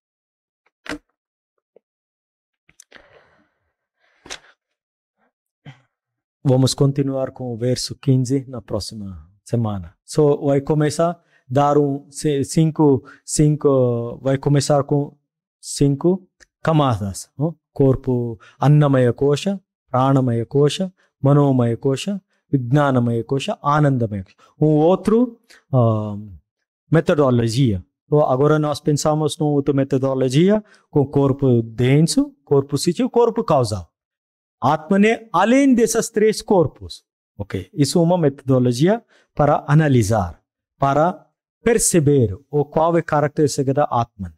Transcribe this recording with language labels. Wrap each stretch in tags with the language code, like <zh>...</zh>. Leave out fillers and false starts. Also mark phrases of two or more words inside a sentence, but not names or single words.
<pt>Vamos continuar com o verso 15 na próxima semana. Vai começar a dar vai começar com 5 camadas.</pt> <sa>Corpo Annamaya Kosha, Pranamaya Kosha, Manomaya Kosha, Vijnanamaya Kosha, Anandamaya Kosha.</sa> <pt>Outro metodologia. Agora nós pensamos numa outra metodologia com corpo denso, corpo sutil, corpo causal. Atman é além desses 3 corpos. Isso é uma metodologia para analisar, para perceber qual é a característica da Atman.</pt>